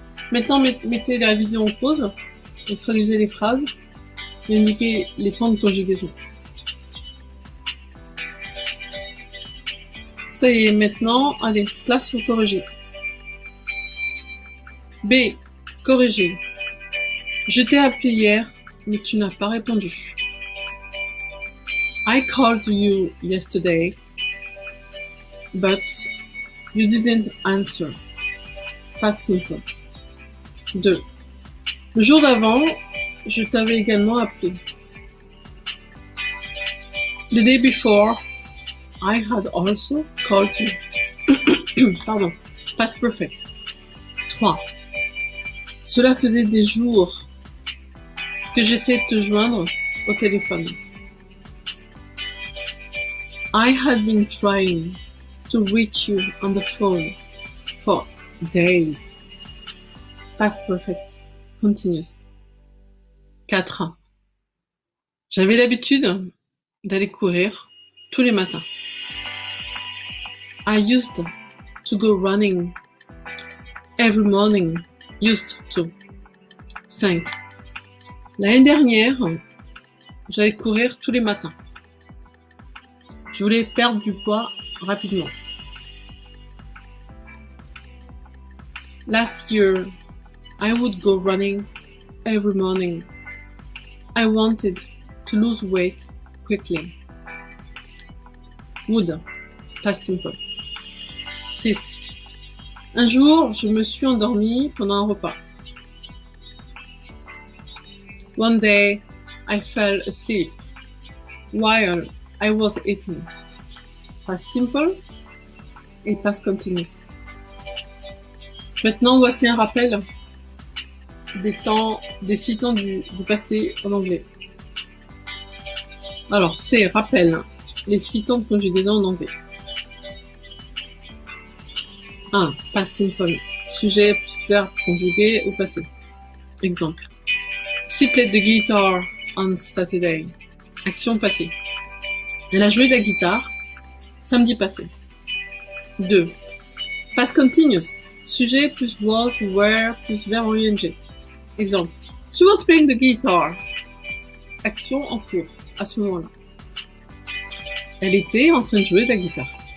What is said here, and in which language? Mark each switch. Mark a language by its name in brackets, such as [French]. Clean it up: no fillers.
[French] Maintenant, mettez la vidéo en pause et traduisez les phrases et indiquez les temps de conjugaison. Ça y est, maintenant, allez, place sur corriger. B. Corriger. Je t'ai appelé hier, mais tu n'as pas répondu. [English] I called you yesterday, but you didn't answer. Past simple. 2. [French] Le jour d'avant, je t'avais également appelé. [English] The day before, I had also called you. Pardon. Past perfect. 3. [French] Cela faisait des jours que j'essayais de te joindre au téléphone. [English] I had been trying to reach you on the phone for days. Past perfect. Continuous. 4. [French] J'avais l'habitude d'aller courir tous les matins. [English] I used to go running every morning. Used to. 5. [French] L'année dernière, j'allais courir tous les matins. Je voulais perdre du poids rapidement. [English] Last year, I would go running every morning. I wanted to lose weight quickly. Would. Past simple. 6. [French] Un jour, je me suis endormie pendant un repas. [English] One day, I fell asleep while I was eating. Past simple et past continuous. [French] Maintenant, voici un rappel des 6 temps du passé en anglais. Alors, c'est rappel les 6 temps de conjugaison en anglais. 1. Past simple. Sujet, verbe conjugué au passé. Exemple. [English] She played the guitar on Saturday. [French] Action passée. Elle a joué de la guitare samedi passé. 2. Past continuous. Sujet plus was ou were plus verbe en ing. Exemple. [English] She was playing the guitar. [French] Action en cours à ce moment-là. Elle était en train de jouer de la guitare.